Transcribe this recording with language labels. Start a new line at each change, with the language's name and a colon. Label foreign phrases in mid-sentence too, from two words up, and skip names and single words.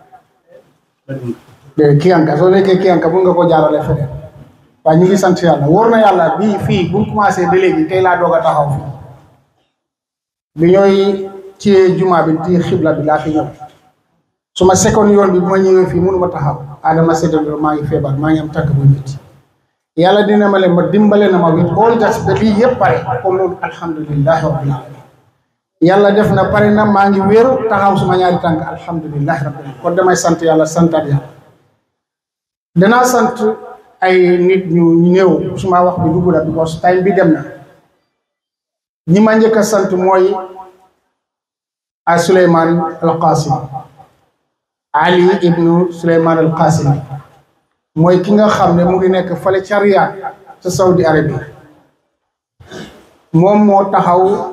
Wolof: soo nekkee kiyanka mun nga ko jaarale feneen waaye ñu ngi sant yàlla wóor na yàlla bii fii bu ñu commencé ba léegi tey laa doog a taxaw fii bi ñooy ci jumaa bi ci xibla bi laa fi ñëw su ma sekkoon yoon bi bu ma ñëwee fii mënu ma taxaw adama séddale maa ngi feebar maa ngi am tànk bu métti yàlla dina ma leen ma dimbale na ma
English: wit all that
Wolof: ba lii yëpp pare comme loolu
Arabic: الحمد لله رب العالمين
Wolof: yàlla def na pare na maa ngi wéeru taxaw suma ñaari tànk
Arabic: الحمد لله رب العالمين
Wolof: kon damay sant yàlla santaat yàlla danaa sant ay nit ñu néew suma wax bi dugg na because time bi dem na ñi ma njëkk a sant mooy a Suleymaan al Qasim Ali ibnu Suleymaan al Qasim mooy ki nga xam ne mu ngi nekk fale ca Riyad ca Saudi Arabie moom moo taxaw